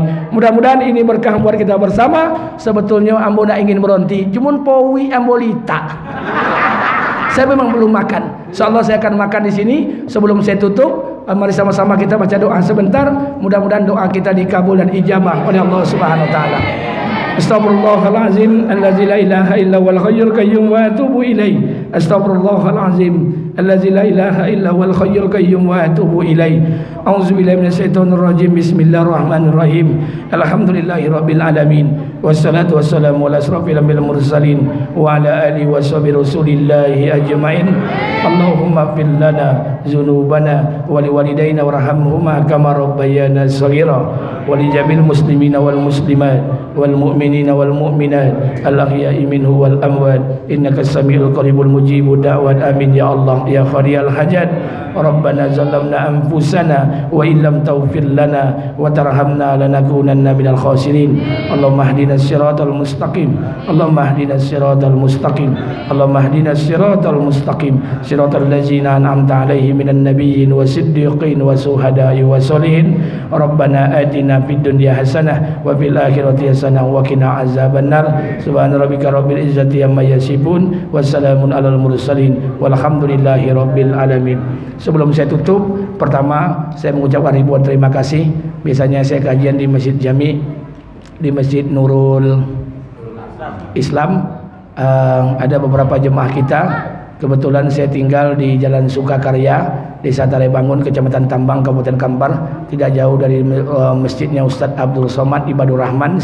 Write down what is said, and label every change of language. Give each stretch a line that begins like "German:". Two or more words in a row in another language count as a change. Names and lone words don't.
Indonesian: Mudah-mudahan ini berkah buat kita bersama. Sebetulnya
Minangkabau: ambo nak
Indonesian: ingin berhenti, cuman powi ambolita. Saya memang belum makan. Insyaallah saya akan makan di sini. Sebelum saya tutup, mari sama-sama kita baca doa sebentar. Mudah-mudahan doa kita dikabul dan ijabah oleh
Arabic: الله سبحانه وتعالى. أستغفر الله العظيم الذي لا إله إلا هو الحي القيوم وأتوب إليه. أستغفر الله العظيم الذي لا إله إلا هو الحي القيوم وأتوب إليه. أعوذ بالله من الشيطان الرجيم. بسم الله الرحمن الرحيم. الحمد لله رب العالمين. والصلاة والسلام على أشرف الأنبياء والمرسلين وعلى آله وصحبه رسول الله أجمعين. اللهم اغفر لنا ذنوبنا ولوالدينا وارحمهما كما ربيانا صغيرا ولجميع المسلمين والمسلمات والمؤمنين والمؤمنات الأحياء منهم والأموات إنك سميع قريب مجيب الدعوات آمين يا الله يا قاضي الحاجات. ربنا ظلمنا أنفسنا وإن لم تغفر لنا وترحمنا لنكونن من الخاسرين. اللهم اهدنا الصراط المستقيم. اللهم اهدنا الصراط المستقيم. اللهم اهدنا الصراط المستقيم. صراط الذين أنعمت عليهم من النبيين والصديقين والشهداء والصالحين. ربنا آتنا في الدنيا حسنة وفي الآخرة حسنة وقنا عذاب النار. سبحان ربك رب العزة عما يصفون وسلام على المرسلين والحمد لله رب العالمين.
Indonesian: Sebelum saya tutup, pertama saya mengucapkan ribuan terima kasih. Biasanya saya kajian di Masjid Jami, di Masjid Nurul Islam. Ada beberapa jemaah kita. Kebetulan saya tinggal di Jalan Sukakarya, Desa Tarebangun, Kecamatan Tambang, Kabupaten Kampar, tidak jauh dari masjidnya Ustadz Abdul Somad Ibadur Rahman.